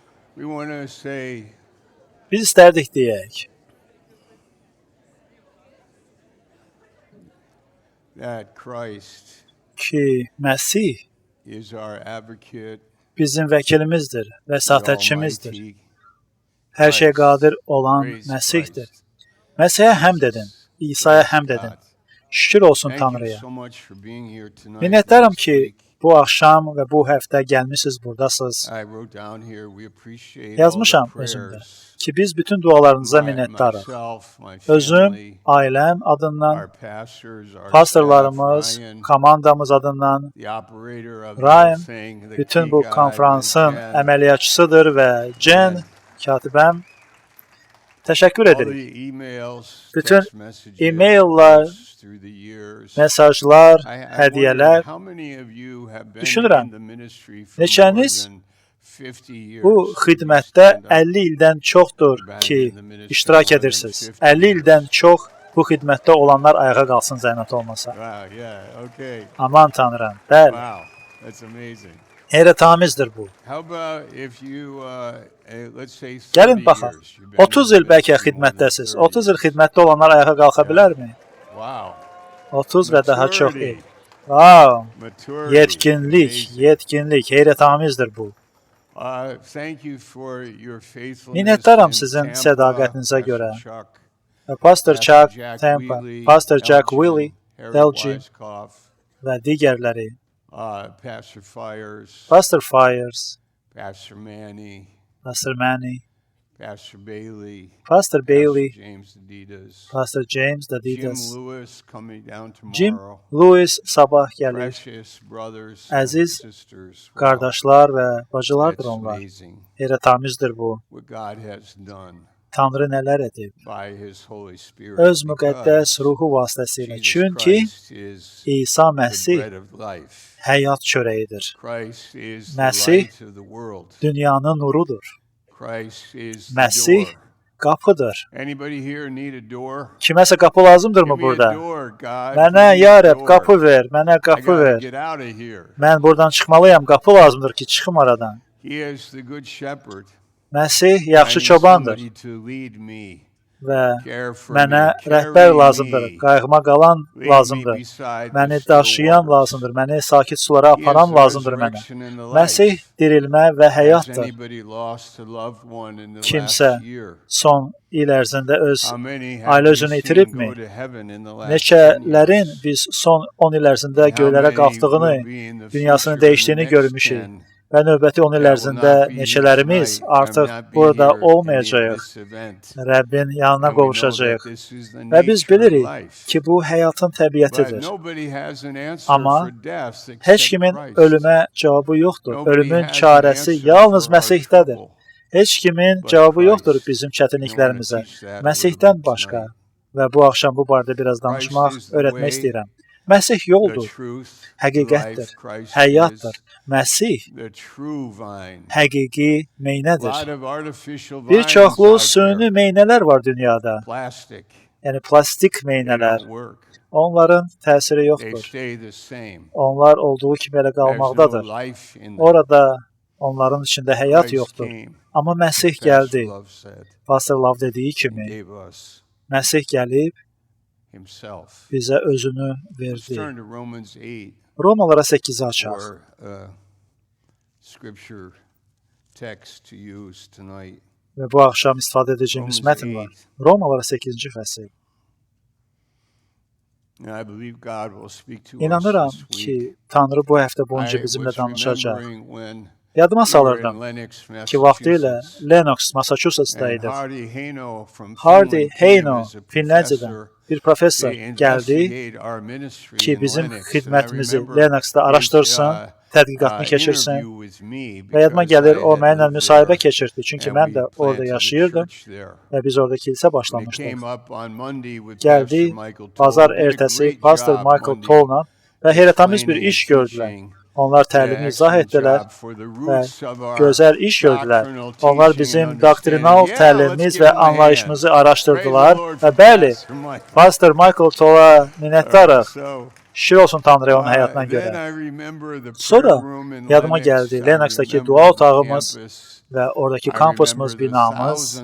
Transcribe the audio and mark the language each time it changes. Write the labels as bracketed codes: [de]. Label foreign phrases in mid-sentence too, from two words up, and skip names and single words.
[en] We want to say [az] Biz istərdik deyək [en] that Christ [az] ki, Məsih [en] is our advocate, [az] bizim vəkilimizdir, [en] the [az] vəsatətçimizdir. [en] Almighty [az] Hər şey qadir [en] Christ. [az] olan [en] Praise [az] Məsihdir. [en] Christ. [az] Məsihə həmd edin, İsa'ya [en] Praise [az] həmd edin. [en] God. [az] Şükür olsun [en] Thank you [az] Tanrıya. [en] so much for being here tonight. [az] Minnətdaram [en] and this [az] ki, [en] week. [az] bu axşam və bu həftə gəlmisiniz, buradasınız. [en] I wrote down here, we appreciate [az] Yazmışam [en] all the [az] özümdə [en] prayers. [az] ki, biz bütün dualarınıza [en] My- [az] minnətdarıq. [en] myself, my [az] Özüm, [en] family, [az] ailəm adından, [en] our pastors, our [az] pastorlarımız, [en] staff, Ryan, [az] komandamız adından, [en] the operator of the [az] Ryan, [en] whole thing, the [az] bütün [en] key [az] bu [en] guy, [az] konferansın [en] Jen, [az] əməliyyatçısıdır və Jen, katibəm, təşəkkür [en] all [az] edirik. [en] the emails, [az] Bütün [en] text messages, [az] e-maillər, [en] through the years. [az] mesajlar, [en] I [az] hədiyyələr. [en] wondered how many of you have been [az] Düşünürəm, [en] in the ministry for more [az] neçəniz [en] than 50 years? [az] bu xidmətdə [en] Stand up. [az] 50 ildən çoxdur ki, iştirak edirsiniz. 50 ildən çox bu xidmətdə olanlar ayağa qalsın zəhmət olmasa. [en] Wow, yeah, okay. [az] Aman Tanrım, bəli, [en] Wow, that's amazing. [az] heyrətamizdir bu. [en] How about if you, let's say 30 [az] Gəlin baxaq, [en] years, you've been [az] 30 [en] in [az] il [en] the [az] bəlkə [en] ministry more than [az] xidmətdəsiz. [en] 30 [az] 30 il xidmətdə olanlar ayağa qalxa bilərmi? [en] Wow. [az] 30 və daha çox il. [en] Maturity. [az] Wow, [en] Maturity. [az] yetkinlik, [en] Amazing. [az] yetkinlik, heyrətamizdir bu. [en] Thank you for your faithfulness [az] Minnətdaram [en] in [az] sizin [en] Tampa, [az] sədaqətinizə [en] Pastor [az] görə. [en] Chuck, [az] Pastor [en] Pastor [az] Chuck [en] Jack [az] Tampa, [en] Wheely, [az] Pastor Jack [en] Elgin, [az] Willie, [en] Harold [az] Elgin [en] Weiskopf, [az] və digərləri. [en] Pastor Fires, [az] Pastor Fires, [en] Pastor Manny, [az] Pastor Manny, [en] Pastor Bailey, [az] Pastor Bailey, [en] Pastor James Adidas, [az] Pastor James [en] Jim [az] Dadidas, [en] Lewis coming down [az] Jim [en] tomorrow. [az] Lewis sabah gəlir. [en] Precious brothers [az] Əziz [en] and sisters. Wow, [az] Qardaşlar və bacılardır [en] that's [az] onlar. [en] amazing [az] Heyrətamizdir bu. [en] what God has done [az] Tanrı nələr edib? [en] by His Holy Spirit. [az] Öz [en] because [az] müqəddəs ruhu vasitəsilə. [en] Jesus [az] Çünki [en] Christ is [az] İsa [en] the [az] Məsih [en] bread of life. [az] həyat çörəyidir. [en] Christ is the [az] Məsih [en] light of the world. [az] Dünyanın nurudur. [en] Christ is the [az] Məsih [en] door. [az] qapıdır. [en] Anybody here need a door? [az] Kiməsə qapı lazımdırmı [en] Give me a [az] burada? [en] door, God. [az] Mənə [en] Give me [az] ya [en] a [az] Rəbb [en] door. [az] qapı ver, mənə [en] I [az] qapı [en] gotta [az] ver. [en] get out of here. [az] Mən buradan çıxmalıyam, qapı lazımdır ki, çıxım aradan. [en] He is the good shepherd. [az] Məsih [en] I [az] yaxşı [en] need [az] çobandır [en] somebody to lead me, [az] və [en] care for [az] mənə [en] me, [az] rəhbər [en] carry [az] lazımdır, [en] me, [az] qayğıma qalan [en] lead me [az] lazımdır. [en] beside the [az] Məni [en] still [az] daşıyan [en] waters. [az] lazımdır, məni sakit sulara [en] He is [az] aparan [en] the [az] lazımdır mənə. [en] resurrection and the life. [az] Məsih dirilmə və [en] Has [az] həyatdır. [en] anybody lost a loved one in the [az] Kimsə [en] last year? [az] son il ərzində öz [en] How many have [az] ailə [en] we [az] özünü [en] seen [az] itiribmi? [en] go to heaven in the last 10 [az] Neçələrin [en] years? [az] biz son 10 il ərzində [en] And how [az] göylərə [en] many [az] qalxdığını, [en] will be in the [az] dünyasının [en] future in the [az] dəyişdiyini [en] next [az] görmüşük. [en] 10? [az] Və növbəti 10 il [en] That will [az] ərzində [en] not be here [az] neçələrimiz [en] tonight, and [az] artıq [en] not be [az] burada [en] here in [az] olmayacağıq. [en] this event. [az] Rəbbin yanına [en] And we know [az] qovuşacağıq. [en] that this is the [az] Və biz [en] nature of [az] bilirik [en] life. [az] ki, bu həyatın [en] But [az] təbiətidir. [en] nobody has an answer [az] Amma [en] for death [az] Heç [en] except [az] kimin [en] Christ. [az] ölümə cavabı yoxdur. [en] Nobody [az] Ölümün [en] has an [az] çarəsi [en] answer [az] yalnız [en] for our [az] Məsihdədir. [en] trouble. [az] Heç kimin [en] But [az] cavabı yoxdur [en] Christ. [az] bizim [en] We want to [az] çətinliklərimizə. [en] teach that a little [az] Məsihdən [en] bit [az] başqa. [en] tonight. [az] Və bu axşam bu barədə biraz danışmaq, [en] Christ is the [az] öyrətmək [en] way, [az] istəyirəm. Məsih [en] The [az] yoldur, [en] truth, [az] həqiqətdir, [en] life, Christ [az] həyatdır. [en] is [az] Məsih [en] the true vine. [az] həqiqi [en] A [az] meynədir. [en] lot of artificial [az] Bir [en] vines [az] çoxlu [en] out [az] süni [en] there. [az] meynələr var dünyada. [en] Plastic. [az] Yəni plastik [en] They [az] meynələr. [en] don't work. [az] Onların təsiri [en] They [az] yoxdur. [en] stay the same. [az] Onlar olduğu kimi elə [en] There's no [az] qalmaqdadır. [en] life in them. [az] Orada onların içində həyat [en] Christ [az] yoxdur. [en] came, [az] Amma Məsih [en] Pastor [az] gəldi. [en] Love said, [az] Pastor Love dediyi [en] and [az] kimi [en] gave us [az] Məsih gəlib [en] himself. [az] bizə özünü [en] Let's [az] verdi. [en] turn to Romans 8 [az] Romalara 8-i açaq. [en] for a scripture text to use tonight. [az] Və bu axşam istifadə edəcəyimiz [en] Romans [az] mətn var. [en] 8. [az] Romalara 8-ci fəsil. [en] And I believe God will speak to [az] İnanıram [en] us this [az] ki, [en] week. [az] Tanrı bu həftə [en] I [az] boyunca bizimlə [en] was [az] danışacaq. [en] remembering when [az] Yadıma [en] we were in [az] salırdım [en] Lenox, [az] ki, vaxtilə [en] Massachusetts, [az] Lennox, [en] and [az] Massachusetts'daydı. [en] Hardy Hayno from [az] Hardy [en] Finland came [az] Hayno, [en] as a [az] Finlandiyədən [en] professor [az] bir professor [en] to [az] gəldi [en] investigate our ministry [az] ki, [en] in [az] bizim [en] Lenox. And I [az] xidmətimizi [en] remember [az] Lennoxda [en] his, [az] araşdırsın, tədqiqatını keçirsin. [en] interview with me [az] Və yadıma [en] because [az] gəlir, [en] I [az] o [en] had [az] mənimlə [en] moved [az] müsahibə [en] there, [az] keçirdi. Çünki [en] and [az] mən [en] we [az] də orada [en] planted a [az] yaşayırdım [en] church there. [az] və biz orada kilsə [en] And it [az] başlamışdıq. [en] came up on Monday with [az] Gəldi, [en] Pastor Michael [az] bazar [en] Toll. Did a [az] ertəsi [en] great [az] Pastor [en] job [az] Michael [en] Monday [az] Toll'la və heyrətamiz bir [en] explaining [az] iş [en] and [az] gördülər. [en] teaching. [az] Onlar təlimi izah etdilər və gözəl iş gördülər. Onlar bizim doktrinal təlimimiz və anlayışımızı araşdırdılar və bəli, Pastor Michael Toll'a minnətdarıq. Şükür olsun Tanrıya onun həyatına görə. Sonra yadıma gəldi Lennoxdakı dua otağımız və oradakı kampusumuz, binamız.